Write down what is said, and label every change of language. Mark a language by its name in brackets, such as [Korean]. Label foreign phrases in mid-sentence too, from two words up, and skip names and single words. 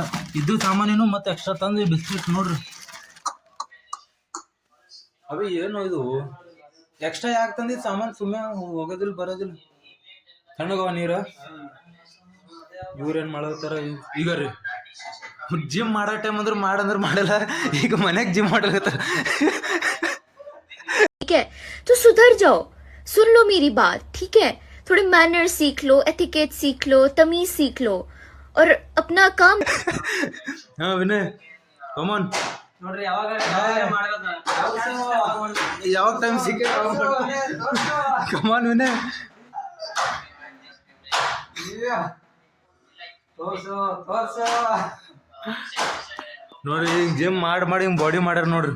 [Kannada] ಇದು ಸಾಮಾನೇನು ಮತ್ತೆ ಎಕ್ಸ್ಟ್ರಾ ತಂದು ಬಿಸ್ಕಿಟ್ ನೋಡ್ರಿ. ಅವಿ ಏನು ಇದು ಎಕ್ಸ್ಟ್ರಾ ಯಾಕೆ ತಂದಿದ್ದು ಸಾಮಾನು? ಸುಮ್ಮನೆ ಹೋಗೋದಿಲ್ಲ ಬರೋದಿಲ್ಲ. ತಣ್ಣಗವ ನೀರ. ಇವ್ರೇನು ಮಾಡತ್ತಾರ ಈಗ ರೀ, ಜಿಮ್ ಮಾಡೋ ಟೈಮ್ ಅಂದ್ರೆ ಮಾಡಲ್ಲ. ಈಗ ಮನೆಗೆ ಜಿಮ್ ಮಾಡಲತ್ತಾರ. [Hindi] ठीक है तो सुधर जाओ, सुन लो मेरी बात, ठीक है? थोड़े मैनर्स सीख लो, एथिकेट सीख लो, तमीज सीख लो और अपना काम. हाँ विनय कमॉन. [Kannada] ನೋಡ್ರಿ ಯಾವಾಗ ಯಾವಾಗ ಟೈಮ್ ಸಿಕ್ಕ ಕಮಾನ್ ವಿನಯ್. ನೋಡ್ರಿ ಈಗ ಜಿಮ್ ಮಾಡಿ ಹಿಂಗ್ ಬಾಡಿ ಮಾಡ್ಯಾರ ನೋಡ್ರಿ.